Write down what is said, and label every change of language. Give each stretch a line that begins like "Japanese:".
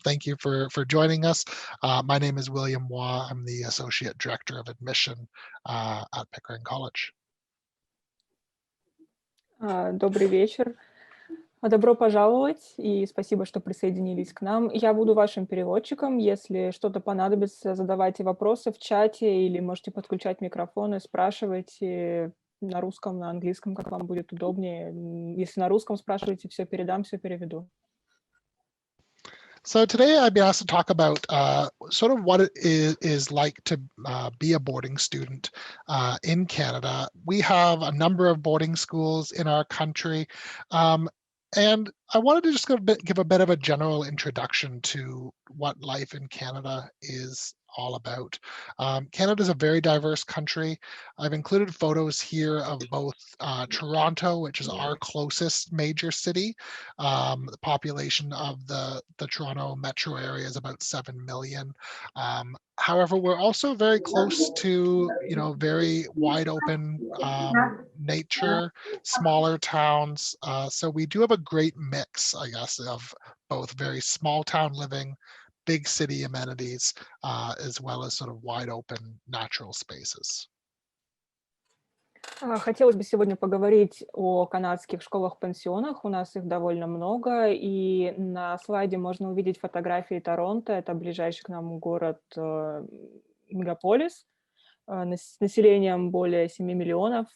English: Thank you for joining us. My name is William WAUGH. I'm the Associate Director of Admission at Pickering College.
Russian: Добрый вечер. Добро пожаловать и спасибо, что присоединились к нам. Я буду вашим переводчиком. Если что-то понадобится, задавайте вопросы в чате или можете подключать микрофоны, спрашивайте на русском, на английском, как вам будет удобнее. Если на русском спрашиваете, все передам, все переведу.
English: So today I'd be asked to talk about sort of what it is like to be a boarding student in Canada. We have a number of boarding schools in our country, and I wanted to just give a bit of a general introduction to what life in Canada is all about. Canada is a very diverse country. I've included photos here of both Toronto, which is our closest major city. The population of the Toronto metro area is about 7 million. However, we're also very close to, very wide open nature, smaller towns. So we do have a great mix, I guess, of both very small town living, big city amenities, as well as sort of wide open natural spaces.
Russian: Хотелось бы сегодня поговорить о канадских школах-пансионах. У нас их довольно много, и на слайде можно увидеть фотографии Торонто. Это ближайший к нам город, мегаполис, с населением более 7 миллионов.